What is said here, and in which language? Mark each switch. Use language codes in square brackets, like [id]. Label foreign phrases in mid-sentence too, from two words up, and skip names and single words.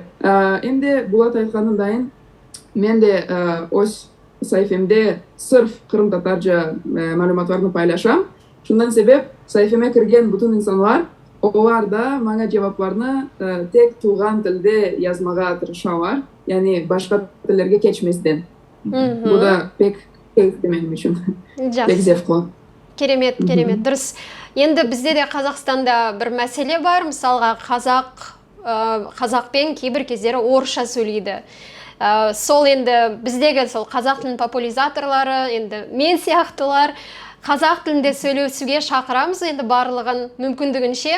[crh] Hem de Bulat Aytkan'ın dayın ben de öz sayfamda sırf Kırım Tatarca malumatlarını paylaşam. Şundan sebep sayfama kirgen bütün insanlar onlar da bana cevaplarını tek tuğan tilde yazmağa tırışıyorlar. Yani başka tillerge geçmesinden. Bu da pek keyifli benim için. Pek zevkli. [kk] Керемет, дұрыс. Енді бізде де Қазақстанда бір мәселе бар, мысалға қазақпен кейбір кездері орысша сөйлейді. Сол енді біздегі сол қазақ тілін популяризаторлары, енді мен сияқтылар қазақ тілінде сөйлесуге шақырамыз, енді барлығын мүмкіндігінше.